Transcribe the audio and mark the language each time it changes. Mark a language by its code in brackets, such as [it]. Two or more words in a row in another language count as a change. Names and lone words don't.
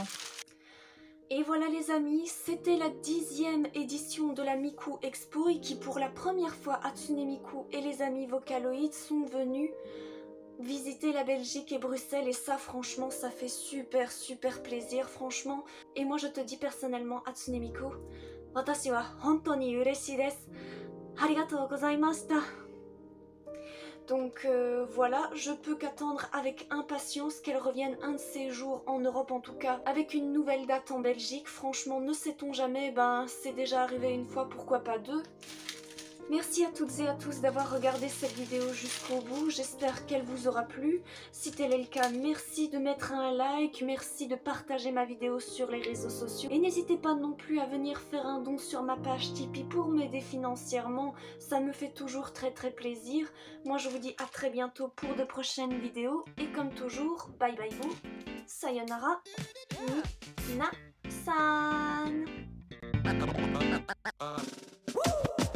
[fr] Et voilà les amis, c'était la 10e édition de la Miku Expo et qui pour la première fois Hatsune Miku et les amis Vocaloid sont venus visiter la Belgique et Bruxelles et ça franchement ça fait super plaisir franchement. Et moi je te dis personnellement Hatsune Miku, [ja] 私は本当に嬉しいです. ありがとうございました. [fr] Donc voilà, je peux qu'attendre avec impatience qu'elle revienne un de ces jours en Europe en tout cas, avec une nouvelle date en Belgique. Franchement, ne sait-on jamais, c'est déjà arrivé une fois, pourquoi pas deux. Merci à toutes et à tous d'avoir regardé cette vidéo jusqu'au bout, j'espère qu'elle vous aura plu. Si tel est le cas, merci de mettre un like, merci de partager ma vidéo sur les réseaux sociaux. Et n'hésitez pas non plus à venir faire un don sur ma page Tipeee pour m'aider financièrement, ça me fait toujours très plaisir. Moi je vous dis à très bientôt pour de prochaines vidéos, et comme toujours, [en] bye bye [fr] vous, [ja] さよなら、皆さん.